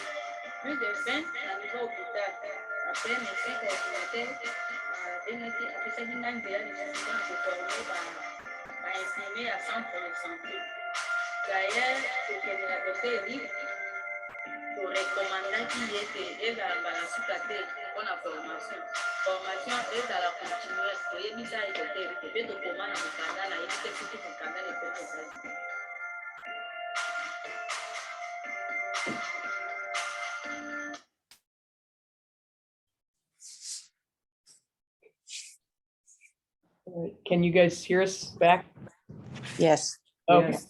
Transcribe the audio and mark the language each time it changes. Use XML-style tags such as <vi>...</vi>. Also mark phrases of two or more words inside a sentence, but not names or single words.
<fr>plus de 20</fr> <ln>na</ln> <fr>niveau hôpital après médecin coordinateur</fr> <ln>abengaki apesaki nga nzela lisusu mpona koforme bainfirmier ya</ln> <fr>centre de santé d'ailleurs</fr> <ln>kokendela</ln> <fr>docteur libre</fr> <ln>torekomandaki ye te ezala mbala suka te mpona formation ezala continue toyebisa ye docteur te mpe tokoma na mokanda na yebi te soki mokanda lepesokasi</ln> <en>Can you guys hear us back? Yes. Okay. Yes.</en>